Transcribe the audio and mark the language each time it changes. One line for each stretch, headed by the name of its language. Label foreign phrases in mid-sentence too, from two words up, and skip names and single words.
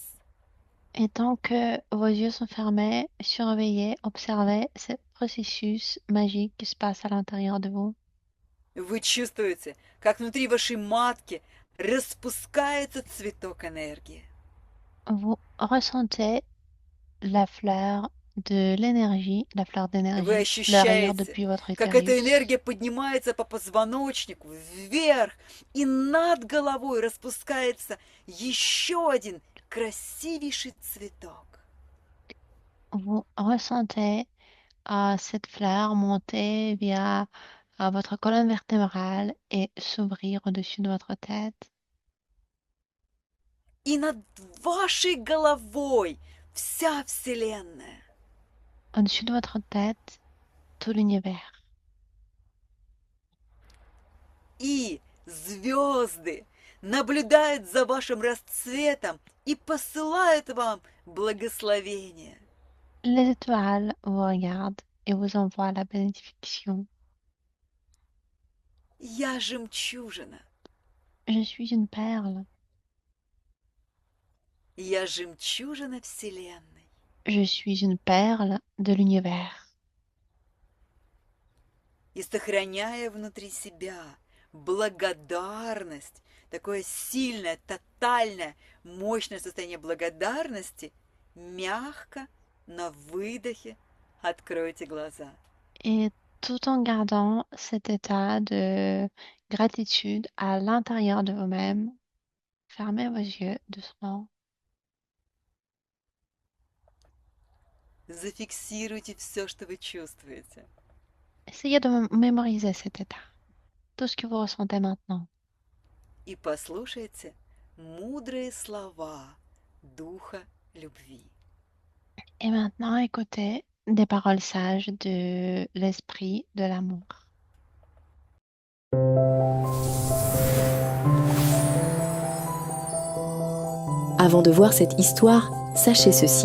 French: Et tant que vos yeux sont fermés, surveillez, observez ce processus magique qui se passe à l'intérieur de vous.
Russian: Вы чувствуете, как внутри вашей матки распускается цветок энергии.
French: Vous ressentez la fleur de l'énergie, la fleur
Russian: Вы
French: d'énergie fleurir
Russian: ощущаете,
French: depuis votre
Russian: как эта
French: utérus.
Russian: энергия поднимается по позвоночнику вверх, и над головой распускается еще один красивейший цветок.
French: Vous ressentez cette fleur monter via votre colonne vertébrale et s'ouvrir au-dessus de votre tête.
Russian: И над вашей головой вся Вселенная.
French: Au-dessus de votre tête, tout l'univers.
Russian: И звезды наблюдают за вашим расцветом и посылают вам благословение.
French: Les étoiles vous regardent et vous envoient la bénédiction.
Russian: Я жемчужина.
French: Je suis une perle.
Russian: Я жемчужина Вселенной.
French: Je suis une perle de l'univers.
Russian: И сохраняя внутри себя благодарность, такое сильное, тотальное, мощное состояние благодарности, мягко на выдохе откройте глаза.
French: Et tout en gardant cet état de gratitude à l'intérieur de vous-même, fermez vos yeux doucement.
Russian: Зафиксируйте все, что вы чувствуете.
French: Essayez de mémoriser cet état, tout ce que vous ressentez maintenant.
Russian: И послушайте мудрые слова Духа любви.
French: Et maintenant, écoutez des paroles sages de l'esprit de l'amour. Avant de voir cette histoire, sachez ceci.